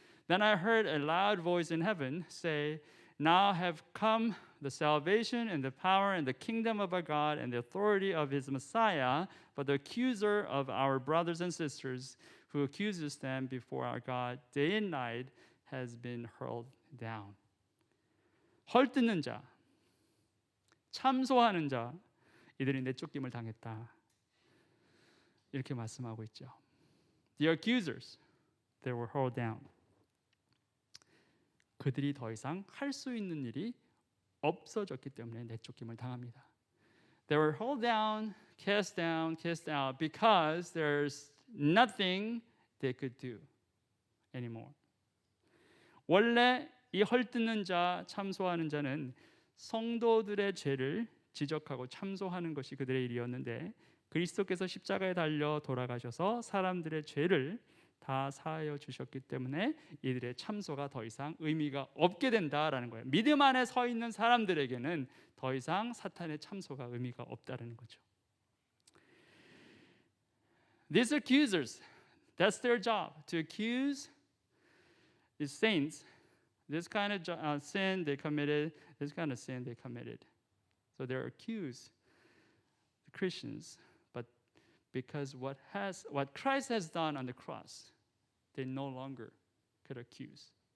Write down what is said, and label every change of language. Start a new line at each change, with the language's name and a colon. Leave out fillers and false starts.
English: Then I heard a loud voice in heaven say, Now have come the salvation and the power and the kingdom of our God and the authority of his Messiah, but the accuser of our brothers and sisters who accuses them before our God day and night has been hurled down.
Korean: 헐뜯는 자, 참소하는 자, 이들이 내쫓김을 당했다. 이렇게 말씀하고 있죠.
English: The accusers, they were hurled down.
Korean: 그들이 더 이상 할 수 있는 일이 없어졌기 때문에 내쫓김을 당합니다.
English: They were hurled down, cast out because there's nothing they could do anymore.
Korean: 원래 이 헐뜯는 자, 참소하는 자는 성도들의 죄를 지적하고 참소하는 것이 그들의 일이었는데 그리스도께서 십자가에 달려 돌아가셔서 사람들의 죄를 다 사하여 주셨기 때문에 이들의 참소가 더 이상 의미가 없게 된다라는 거예요. 믿음 안에 서 있는 사람들에게는 더 이상 사탄의 참소가 의미가 없다라는 거죠.
English: These accusers, that's their job, to accuse the saints. This kind of sin they committed, this kind of sin they committed. So they're accused, the Christians, but because what Christ has done on the cross, they no longer could accuse.